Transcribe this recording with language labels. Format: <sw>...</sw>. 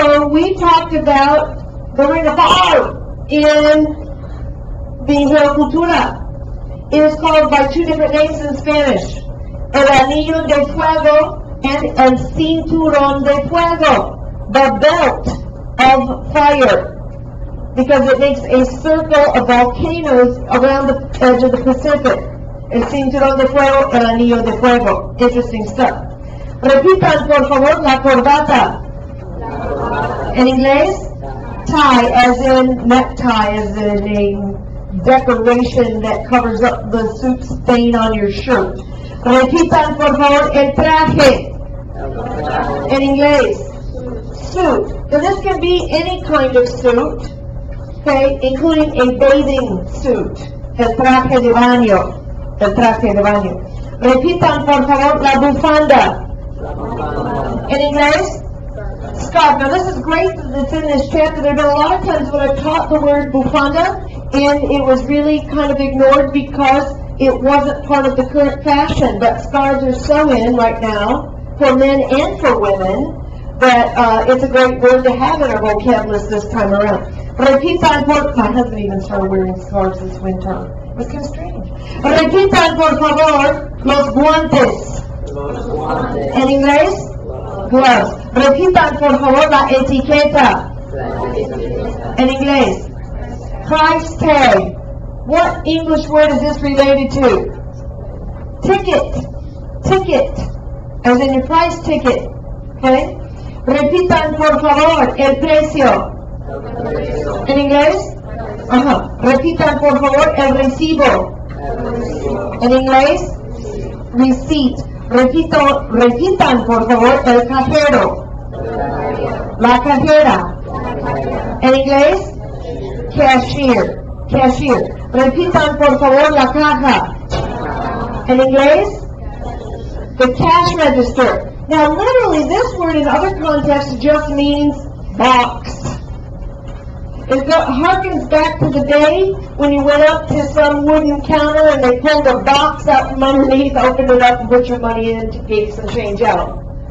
<en>We talked about the ring of fire in the Cultura. It is called by two different names in Spanish.</en> <es>El anillo de fuego and el cinturón de fuego.</es> <en>The belt of fire. Because it makes a circle of volcanoes around the edge of the Pacific.</en> <es>El cinturón de fuego, el anillo de fuego.</es> <en>Interesting stuff.</en> <es>Repitan, por favor, la corbata. En inglés?</es> <en>Tie, as in necktie, as in a decoration that covers up the suit stain on your shirt.</en> <es>Repitan, por favor, el traje. En inglés, suit.</es> <en>Now this can be any kind of suit, okay, including a bathing suit.</en> <es>El traje de baño. El traje de baño. Repitan, por favor, la bufanda. En inglés, scarf.</es> <en>Now this is great that it's in this chapter. There have been a lot of times when I've taught the word bufanda, and it was really kind of ignored because it wasn't part of the current fashion. But scarves are so in right now, for men and for women, that it's a great word to have in our vocab list this time around.</en> <es>Repitan,</es> <en>my husband even started wearing scarves this winter. It was kind of strange.</en> <es>Repitan, por favor, los guantes. En inglés,</es> <en>gloves.</en> <es>Repitan, por favor, la etiqueta. En inglés,</es> <en>price tag. What English word is this related to? Ticket. Ticket. As in your price ticket. Okay?</en> <es>Repitan, por favor, el precio. En inglés? Repitan, por favor, el recibo. En inglés?</es> <en>Receipt.</en> <es>Repitan, por favor, el cajero. La cajera. En inglés?</es> <en>Cashier. Cashier.</en> <es>Repitan, por favor, la caja. En inglés?</es> <en>The cash register. Now, literally, this word in other contexts just means box. It harkens back to the day when you went up to some wooden counter and they pulled a box out from underneath, opened it up and put your money in to get some change out.</en>